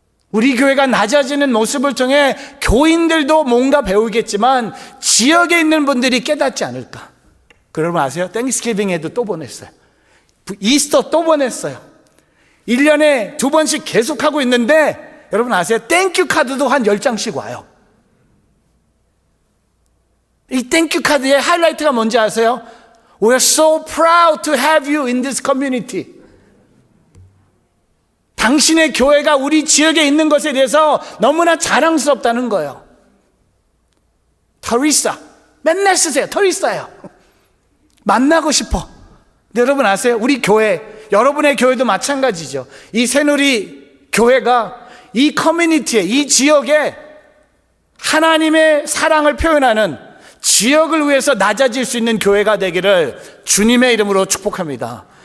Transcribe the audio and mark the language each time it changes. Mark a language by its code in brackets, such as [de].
[ko] 우리 교회가 낮아지는 모습을 통해 교인들도 뭔가 배우겠지만 지역에 있는 분들이 깨닫지 않을까. 여러분 아세요? 땡스기빙에도 또 보냈어요. 이스터 또 보냈어요. 1년에 2번씩 계속하고 있는데 여러분 아세요? 땡큐 카드도 한 10장씩 와요. 이 땡큐 카드의 하이라이트가 뭔지 아세요? [en] We are so proud to have you in this community. [ko] 당신의 교회가 우리 지역에 있는 것에 대해서 너무나 자랑스럽다는 거예요. 터리사, 맨날 쓰세요. 터리사예요. 만나고 싶어. 근데 여러분 아세요? 우리 교회, 여러분의 교회도 마찬가지죠. 이 새누리 교회가 이 커뮤니티에, 이 지역에 하나님의 사랑을 표현하는, 지역을 위해서 낮아질 수 있는 교회가 되기를 주님의 이름으로 축복합니다.